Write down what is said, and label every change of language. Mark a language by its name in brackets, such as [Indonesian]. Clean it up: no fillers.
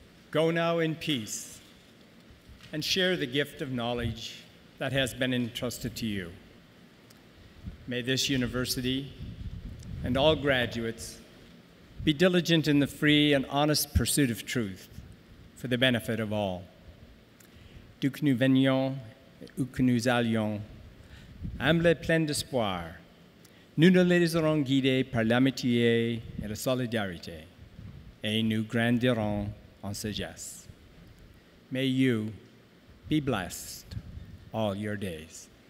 [English] Go now in peace and share the gift of knowledge that has been entrusted to you. May this university and all graduates be diligent in the free and honest pursuit of truth for the benefit of all. [French] D'où que nous venions et où que nous allions, humbles et pleins d'espoir, nous nous laisserons guider par l'amitié et la solidarité, et nous grandirons en sagesse. [English] May you be blessed all your days.